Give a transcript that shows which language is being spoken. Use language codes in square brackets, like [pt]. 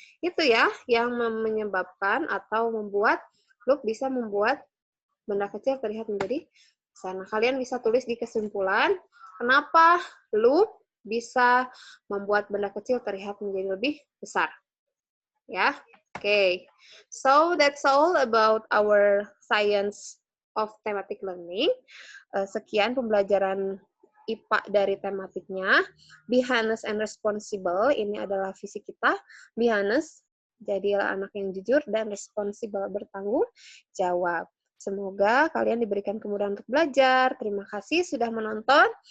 [id] Itu ya yang menyebabkan atau membuat loop bisa membuat benda kecil terlihat menjadi besar. Nah, kalian bisa tulis di kesimpulan kenapa loop bisa membuat benda kecil terlihat menjadi lebih besar. Ya, oke. [en] So that's all about our science of thematic learning. [id] Sekian pembelajaran IPA dari tematiknya. [en] Be honest and responsible, [id] ini adalah visi kita. [en] Be honest, [id] jadilah anak yang jujur dan responsible, bertanggung jawab. Semoga kalian diberikan kemudahan untuk belajar. Terima kasih sudah menonton.